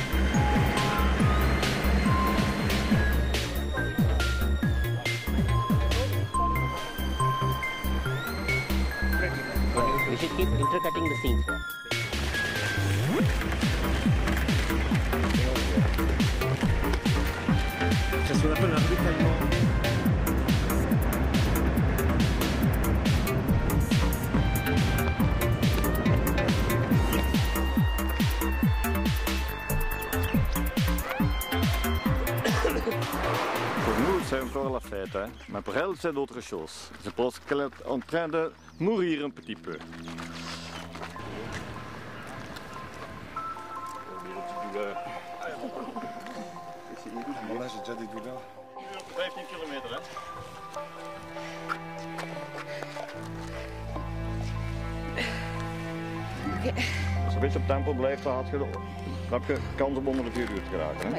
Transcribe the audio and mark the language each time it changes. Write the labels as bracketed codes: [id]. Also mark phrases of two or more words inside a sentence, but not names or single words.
[en] We should keep intercutting the scenes. [fr] C'est ce qu'on appelle un ravitaillement. C'est encore la fête, hein? Mais pour elle, c'est d'autres choses. Je pense qu'elle est en train de mourir un petit peu. Bon, là, j'ai déjà des douleurs. [nl] 15 kilometer, hè? Als je een beetje op tempo blijft, dan heb je kans om onder de 4 uur te geraken.